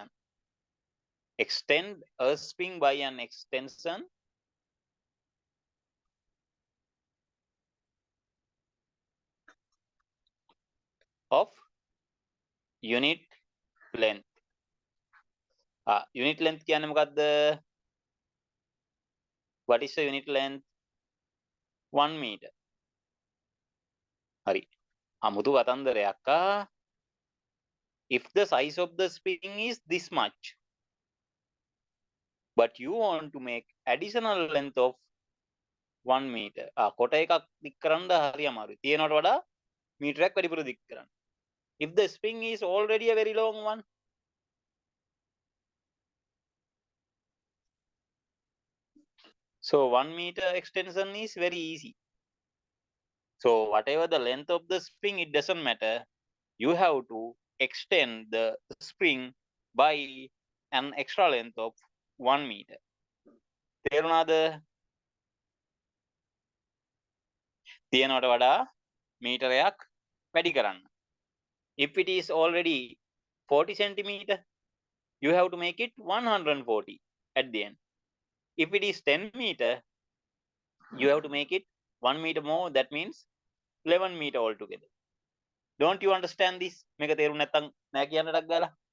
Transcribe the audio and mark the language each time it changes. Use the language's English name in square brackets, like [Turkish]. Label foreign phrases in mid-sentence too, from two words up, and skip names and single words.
[English] Extend a spring by an extension of unit length. Unit length [Sinhala] කියන්නේ මොකද්ද? [English] What is the unit length? 1 meter. [Sinhala] හරි. අමුතු කතන්දරයක්. [English] If the size of the spring is this much, but you want to make additional length of 1 meter. [Sinhala] කොට එකක් දික් කරන්න හරි අමාරුයි. තියෙනවට වඩා මීටරයක් වැඩිපුර දික් කරන්න. [English] If the spring is already a very long one, so 1 meter extension is very easy. So whatever the length of the spring, it doesn't matter. You have to extend the spring by an extra length of 1 meter. [Sinhala] තේරුණාද? තියෙනවට වඩා මීටරයක් වැඩි කරන්න. [English] If it is already 40 centimeter, you have to make it 140 at the end. If it is 10 meter, you have to make it 1 meter more. That means 11 meter altogether. Don't you understand this? [Sinhala] මේක තේරුම් නැත්නම් නෑ කියන්න ඩක් ගාලා.